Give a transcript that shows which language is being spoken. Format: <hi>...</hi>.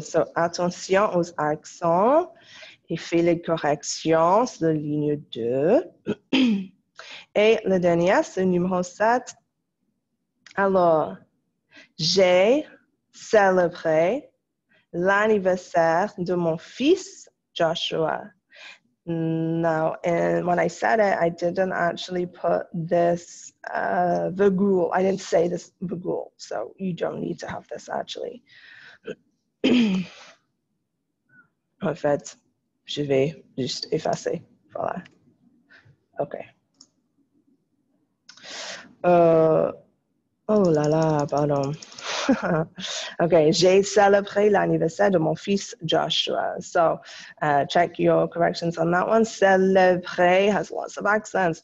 <en>So,</en> <fr>attention aux accents et fais les corrections sur la ligne 2. Et le dernier, c'est le numéro 7. Alors, j'ai célébré l'anniversaire de mon fils, Joshua.</fr> <en>Now, and when I said it, I didn't actually put this virgule. I didn't say this virgule, so you don't need to have this actually.</en> <fr>En fait, je vais juste effacer. Voilà. OK. Oh là là, pardon. Okay, j'ai célébré l'anniversaire de mon fils Joshua.</fr> <en>So check your corrections on that one. Célébrer has lots of accents.</en>